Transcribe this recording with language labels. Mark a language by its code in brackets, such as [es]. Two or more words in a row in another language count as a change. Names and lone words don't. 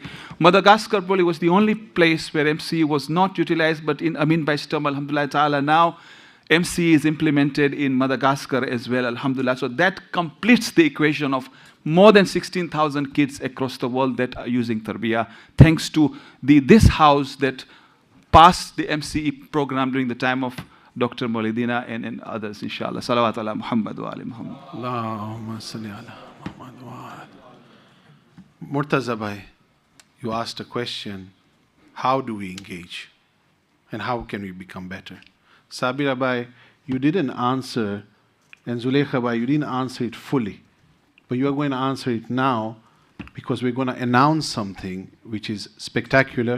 [en] Madagascar probably was the only place where MCE was not utilized, but in Amin Bhai's term, [ar] الحمد لله تعالى, [en] now MCE is implemented in Madagascar as well, alhamdulillah. So that completes the equation of more than 16,000 kids across the world that are using Tarbiyah, thanks to this house that passed the MCE program during the time of Dr. Maulidina and others, inshallah. [ar] صلوات على محمد وآل محمد. اللهم صل على محمد وآل. [en] Murtaza Bhai, you asked a question, how do we engage? And how can we become better? Sabira Bhai, you didn't answer And Zulekha Bhai, you didn't answer it fully. But you are going to answer it now because we're going to announce something which is spectacular.